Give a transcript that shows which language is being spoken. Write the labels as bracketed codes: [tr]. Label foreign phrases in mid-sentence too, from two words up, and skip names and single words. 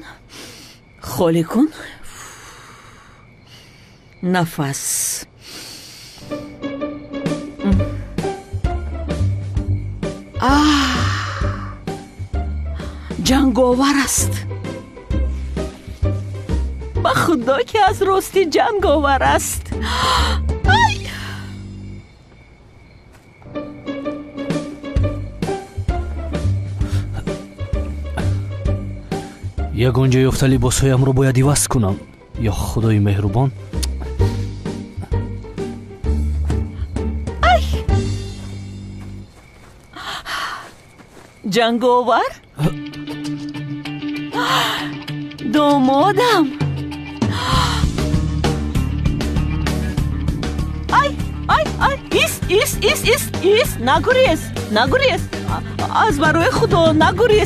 [fa] خالی کن. نفس. جنگاور است. با خدا که از راستی جنگاور است. [tg] ягон ҷо ёфта либосҳоямро бояд иваз кунам. ё худои меҳрубон. [fa] جنگاور دامادم. ایست نگریز از برای خدا نگریز.